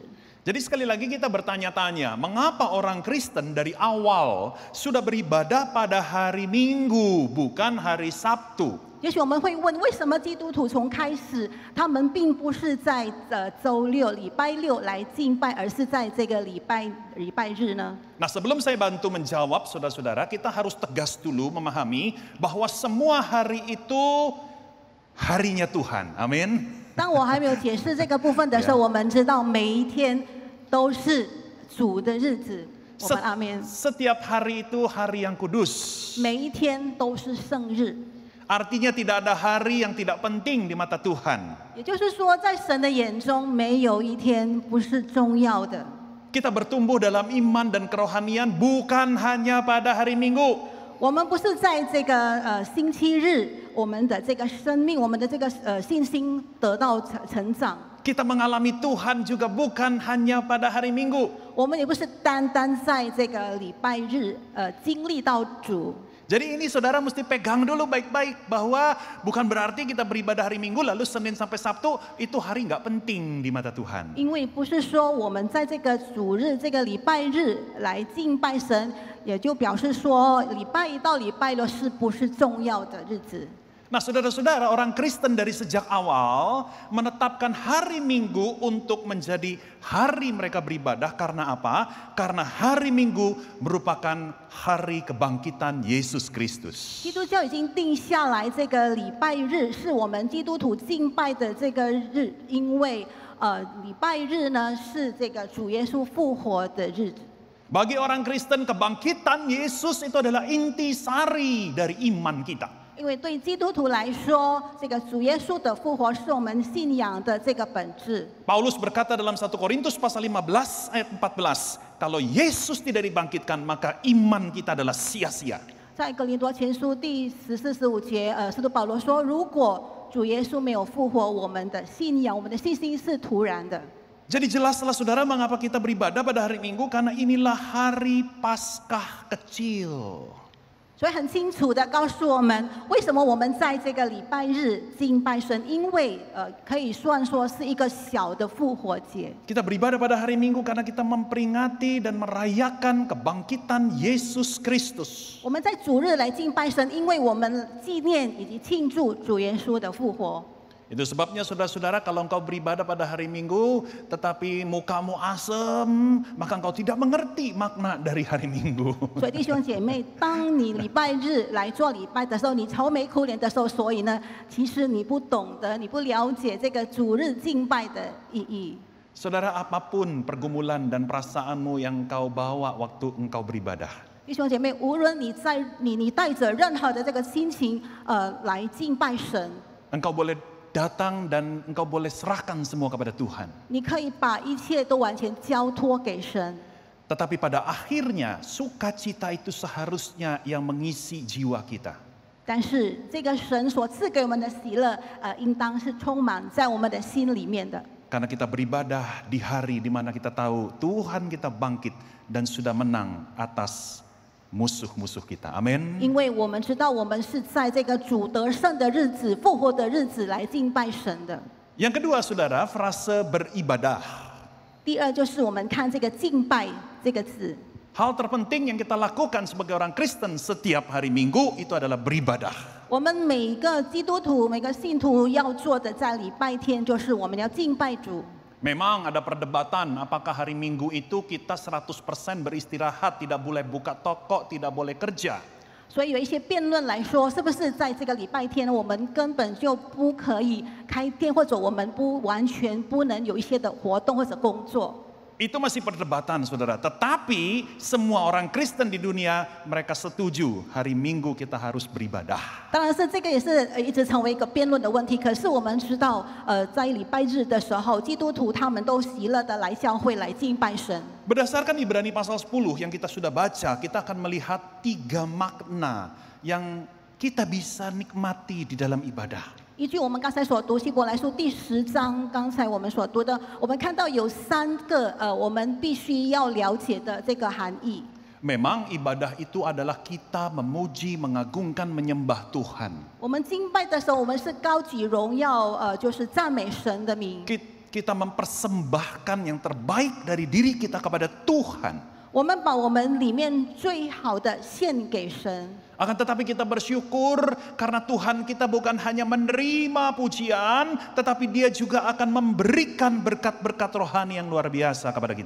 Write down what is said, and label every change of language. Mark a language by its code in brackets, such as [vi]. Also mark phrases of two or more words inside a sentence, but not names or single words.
[id] Jadi sekali lagi kita bertanya-tanya, mengapa orang Kristen dari awal sudah beribadah pada hari Minggu, bukan hari Sabtu? [zh] 也许我们会问，为什么基督徒从开始，他们并不是在周六、礼拜六来敬拜，而是在这个礼拜日呢？ [id] Nah, sebelum saya bantu menjawab, saudara-saudara, kita harus tegas dulu memahami bahwa semua hari itu harinya Tuhan. Amin. [zh] 当我还没有解释这个部分的时候，我们知道每一天都是主的日子。我们阿门。 [id] Setiap hari itu hari yang kudus. [zh] 每一天都是圣日。 [id] Artinya tidak ada hari yang tidak penting di mata Tuhan. [zh] 也就是说，在神的眼中，没有一天不是重要的。 [id] Kita bertumbuh dalam iman dan kerohanian bukan hanya pada hari Minggu. [zh] 我们不是在这个星期日，我们的这个生命，我们的这个信心得到成长。 [id] Kita mengalami Tuhan juga bukan hanya pada hari Minggu. [zh] 我们也不是单单在这个礼拜日经历到主。 [id] Jadi ini saudara mesti pegang dulu baik-baik bahwa bukan berarti kita beribadah hari Minggu lalu Senin sampai Sabtu itu hari nggak penting di mata Tuhan. [zh] 因为不是说我们在这个主日、这个礼拜日来敬拜神，也就表示说礼拜一到礼拜六是不是重要的日子？ [id] Nah saudara-saudara, orang Kristen dari sejak awal menetapkan hari Minggu untuk menjadi hari mereka beribadah. Karena apa? Karena hari Minggu merupakan hari kebangkitan Yesus Kristus. [zh] 基督教已经定下来，这个礼拜日是我们基督徒敬拜的这个日，因为礼拜日呢是这个主耶稣复活的日子。 [id] Bagi orang Kristen, kebangkitan Yesus itu adalah intisari dari iman kita. [zh] 因为对基督徒来说，这个主耶稣的复活是我们信仰的这个本质。 [id] Paulus berkata dalam 1 Korintus pasal 15 ayat 14, kalau Yesus tidak dibangkitkan maka iman kita adalah sia-sia. [zh] 在哥林多前书第14、15节，使徒保罗说，如果主耶稣没有复活，我们的信仰、我们的信心是徒然的。 [id] Jadi jelaslah saudara mengapa kita beribadah pada hari Minggu, karena inilah hari Paskah kecil. [zh] 所以很清楚的告诉我们，为什么我们在这个礼拜日敬拜神，因为可以算说是一个小的复活节。 [id] Kita beribadah pada hari Minggu karena kita memperingati dan merayakan kebangkitan Yesus Kristus. [zh] 我们在主日来敬拜神，因为我们纪念以及庆祝主耶稣的复活。 [id] Itu sebabnya saudara-saudara, kalau engkau beribadah pada hari Minggu tetapi mukamu asem, maka engkau tidak mengerti makna dari hari Minggu. [zh] 所以弟兄姐妹，当你礼拜日来做礼拜的时候，你愁眉苦脸的时候，所以呢，其实你不懂得，你不了解这个主日敬拜的意义。 [id] Saudara, apapun pergumulan dan perasaanmu yang engkau bawa waktu engkau beribadah, [zh] 弟兄姐妹，无论你带着任何的这个心情，来敬拜神， [id] engkau boleh datang dan engkau boleh serahkan semua kepada Tuhan. [zh] 你可以把一切都完全交托给神。 [id] Tetapi pada akhirnya sukacita itu seharusnya yang mengisi jiwa kita. [zh] 但是这个神所赐给我们的喜乐，应当是充满在我们的心里面的。 [id] Karena kita beribadah di hari di mana kita tahu Tuhan kita bangkit dan sudah menang atas musuh-musuh kita. Amin. [zh] 因为我们知道，我们是在这个主得胜的日子、复活的日子来敬拜神的。 [id] Yang kedua, saudara, frase beribadah. [zh] 第二就是我们看这个敬拜这个字， [id] Hal terpenting yang kita lakukan sebagai orang Kristen setiap hari Minggu itu adalah beribadah. [zh] 我们每一个基督徒、每个信徒要做的，在礼拜天就是我们要敬拜主。 [id] Memang ada perdebatan apakah hari Minggu itu kita 100% beristirahat, tidak boleh buka toko, tidak boleh kerja. [zh] 所以有一些辩论来说，是不是在这个礼拜天，我们根本就不可以开店，或者我们完全不能有一些的活动或者工作？ [id] Itu masih perdebatan, saudara. Tetapi semua orang Kristen di dunia mereka setuju hari Minggu kita harus beribadah. [zh] 当然是这个也是一直成为一个辩论的问题。可是我们知道，在礼拜日的时候，基督徒他们都喜乐的来教会来敬拜神。 [id] Berdasarkan Ibrani pasal 10 yang kita sudah baca, kita akan melihat 3 makna yang kita bisa nikmati di dalam ibadah. [zh] 依据我们刚才所读希伯来书第10章，刚才我们所读的，我们看到有3个我们必须要了解的这个含义。 [id] Memang ibadah itu adalah kita memuji, mengagungkan, menyembah Tuhan. [zh] 我们敬拜的时候，我们是高举荣耀，就是赞美神的名。 [id] Kita mempersembahkan yang terbaik dari diri kita kepada Tuhan. [zh] 我们把我们里面最好的献给神。 [id] Akan tetapi kita bersyukur karena Tuhan kita bukan hanya menerima pujian, tetapi Dia juga akan memberikan berkat-berkat rohani yang luar biasa kepada kita.